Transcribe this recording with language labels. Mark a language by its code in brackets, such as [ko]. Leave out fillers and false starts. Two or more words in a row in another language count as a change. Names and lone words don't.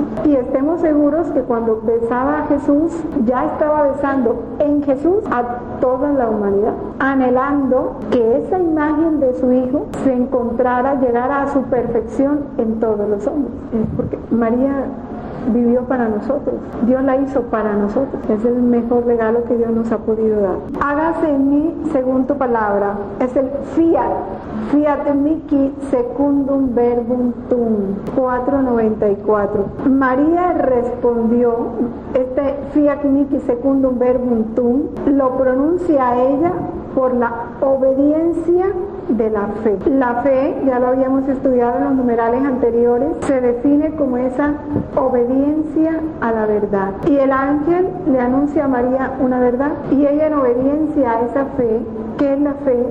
[es] Y estemos seguros que cuando besaba a Jesús, ya estaba besando en Jesús a toda la humanidad, anhelando que esa imagen de su hijo se encontrara, llegara a su perfección en todos los hombres. Porque María vivió para nosotros, Dios la hizo para nosotros. Es el mejor regalo que Dios nos ha podido dar. Hágase en mí según tu palabra. Es el [la] fiat mihi secundum verbum tuum, 4:94. [es] María respondió, este [la] fiat mihi secundum verbum tuum [es] lo pronuncia a ella por la obediencia de la fe. La fe, ya lo habíamos estudiado en los numerales anteriores, se define como esa obediencia a la verdad. Y el ángel le anuncia a María una verdad, y ella en obediencia a esa fe, ¿qué es la fe?